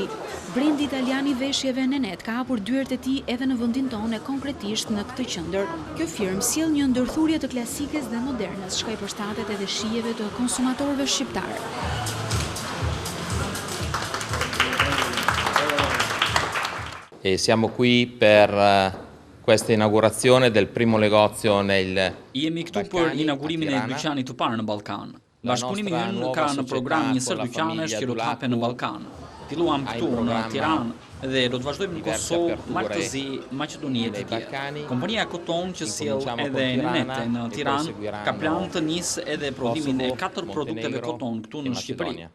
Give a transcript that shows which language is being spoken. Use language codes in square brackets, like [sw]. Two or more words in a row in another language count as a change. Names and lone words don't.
[sq] Brendi italian i veshjeve Nenet ka hapur dyert e tij edhe në vendin tonë konkretisht në këtë qendër. Kjo firmë sjell një ndërthurje të klasikes dhe modernes, çka i përshtatet edhe shijeve të konsumatorëve shqiptar. [it] E siamo qui per questa inaugurazione del primo negozio nel [sq] Jemi këtu për inaugurimin e dyqanit të parë në Ballkan. Bashkëpunimi ynë ka në program një sër dyqanesh që do të hapen në Ballkan. Filluam këtu në Tiranë dhe do të vazhdojmë në Kosovë, Maltëzi, Maqedoni e tjerë. Kompania Koton që sjell edhe Nenete në Tiranë ka plan të nisë edhe prodhimin e 4 produkteve koton këtu në Shqipëri.